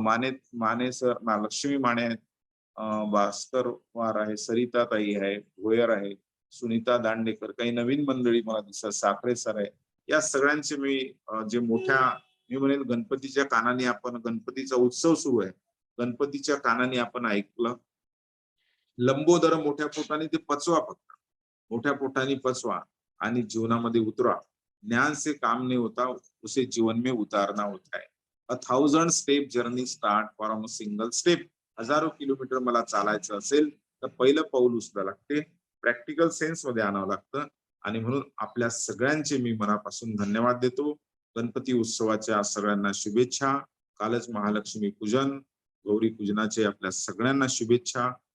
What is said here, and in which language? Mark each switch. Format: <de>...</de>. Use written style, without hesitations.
<mr>Mane Mane sir, Lakshmi Mane आहेत, भास्कर वार आहे, सरिता ताई आहे, भोयर आहे, सुनीता दांडेकर, काही नवीन मंडळी मला दिसतात, साखरे सर आहे. या सगळ्यांचे मी जे मोठ्या, मी म्हणेल गणपतीच्या कानाने आपण, गणपतीचा उत्सव सुरू आहे, गणपतीच्या कानाने आपण ऐकलं, लंबोदर मोठ्या पोटाने ते पचवा, फक्त मोठ्या पोटाने पचवा आणि जीवनामध्ये उतरा.</mr> <hi>ज्ञान से काम नहीं होता, उसे जीवन में उतारना होता है.</hi> <en>1000 step journey start from a single step.</en> <mr>हजारो किलोमीटर मला चालायचं असेल तर पहिलं पाऊल उचलावं लागते, प्रॅक्टिकल सेन्स मध्ये आणावं लागतं. आणि म्हणून आपल्या सगळ्यांचे मी मनापासून धन्यवाद देतो. गणपती उत्सवाच्या सगळ्यांना शुभेच्छा. कालच महालक्ष्मी पूजन, गौरी पूजनाचे आपल्या सगळ्यांना शुभेच्छा.</mr>